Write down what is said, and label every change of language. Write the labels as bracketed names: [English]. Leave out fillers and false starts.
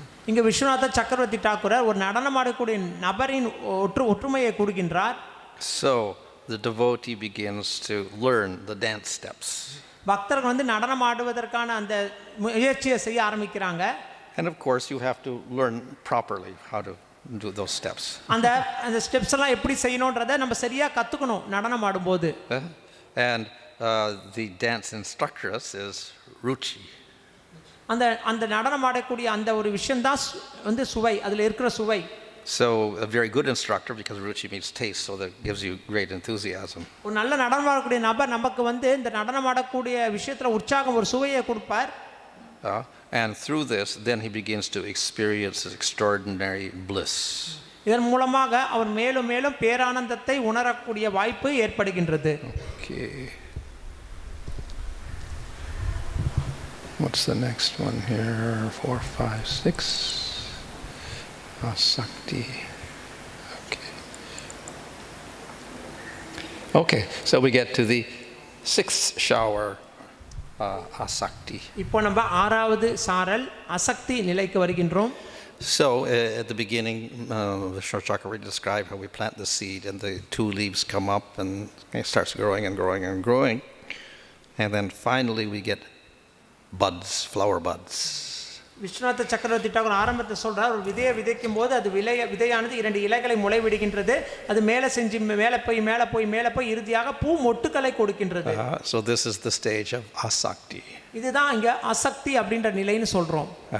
[Tamil] இங்க விஸ்வநாத சக்கரவர்த்தி டாக்கூரர் ஒரு நடனமாடக்கூடிய நபரின் ஒற்றுமையை கொடுக்கின்றார். [English] So the devotee begins to learn the dance steps. [Tamil] பக்தர்கள் வந்து நடனம் ஆடுவதற்கான அந்த முயற்சியை செய்ய ஆரம்பிக்கிறாங்க. [English] And of course you have to learn properly how to do those steps. [Tamil] அந்த ஸ்டெப்ஸ் எல்லாம் எப்படி செய்யணும்ன்றதை நம்ம சரியா கத்துக்கணும் நடனம் ஆடும்போது. [English] And the dance instructress is Ruchi. [Tamil] அந்த நடனம் ஆடக்கூடிய அந்த ஒரு விஷயம் தான் வந்து சுவை, அதுல இருக்கிற சுவை. [English] So a very good instructor, because Ruchi means taste, so that gives you great enthusiasm. [Tamil] ஒரு நல்ல நடனம் ஆடக்கூடிய நபர் நமக்கு வந்து இந்த நடனம் ஆடக்கூடிய விஷயத்துல உற்சாகம், ஒரு சுவையை கொடுப்பார். [English] And through this, then he begins to experience extraordinary bliss. [Tamil] இதன் மூலமாக அவர் மேலும் மேலும் பேரானந்தத்தை உணரக்கூடிய வாய்ப்பு ஏற்படுகின்றது. [English] Okay. What's the next one here? 4, 5, 6. Asakti. Okay, so we get to the 6th shower. Asakti. [Tamil] இப்போ நம்ம ஆறாவது சாரல் அசக்தி நிலைக்கு வருகின்றோம். [English] So at the beginning, Vishnu Chakravarti described how we plant the seed and the 2 leaves come up and it starts growing and growing and growing, and then finally we get buds, flower buds. [Tamil] Viswanatha சக்கரவர்த்தி டாகூர் ஆரம்பத்தில் சொல்றார், ஒரு விதையை விதைக்கும் போது அது விதையானது 2 இலைகளை முளைவிடுகின்றது, அது மேலே செஞ்சு மேலே போய் இறுதியாக பூ மொட்டுக்களை கொடுக்கின்றது. [English] So this is the stage of asakti. [Tamil] இதுதான் இங்க அசக்தி அப்படின்ற நிலைன்னு சொல்றோம்.